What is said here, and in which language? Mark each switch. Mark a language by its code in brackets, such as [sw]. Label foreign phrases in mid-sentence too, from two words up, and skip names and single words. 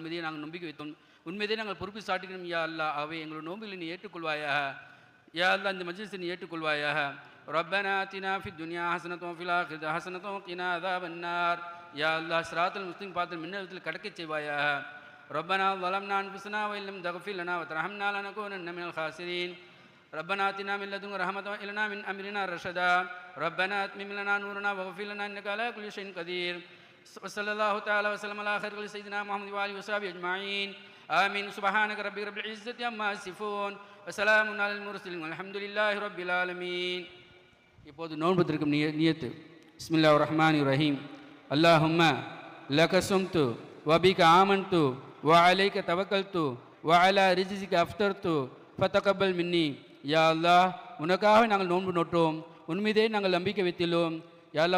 [ta] உண்மையை நாங்கள் நம்பிக்கை வைத்தோம். உண்மையை நாங்கள் பொறுப்பு சாட்டுகிறோம் [ar] يا الله. [ta] ஆகவே எங்களோட நோம்பில் நீ ஏற்றுக்கொள்வாயாக. [ar] يا الله. [ta] இந்த மஜ்லிஸை நீ ஏற்றுக்கொள்வாயாக. [ar] ربنا آتنا في الدنيا حسنة وفي الآخرة حسنة وقنا عذاب النار. يا الله. الصراط المستقيم [ta] பாத்தில் மின்னலத்தில் கடக்கச் செய்வாயாக. [ar] ரப்பனா ظلمنا أنفسنا وإن لم تغفر لنا وترحمنا لنكونن من الخاسرين. ربنا آتنا من لدنك رحمة وهب لنا من أمرنا رشدا. ربنا أتمم لنا نورنا واغفر لنا إنك على كل شيء قدير. وصلى الله تعالى وسلم على خير سيدنا محمد وآله وصحبه أجمعين. آمين. سبحانك ربك رب العزة عما يصفون وسلام على المرسلين والحمد لله رب العالمين. [ta] இப்போது நோன்புத்திருக்கும் நியத்து. [ar] بسم الله الرحمن الرحيم. اللهم لك صمت وبك آمنت وعليك توكلت وعلى رزقك أفطرت فتقبل مني. يا الله. [ta] உனக்காக நாங்கள் நோன்பு நோட்டோம். உன்மீதே நாங்கள் நம்பிக்கை வைத்துள்ளோம். [ar] يا الله.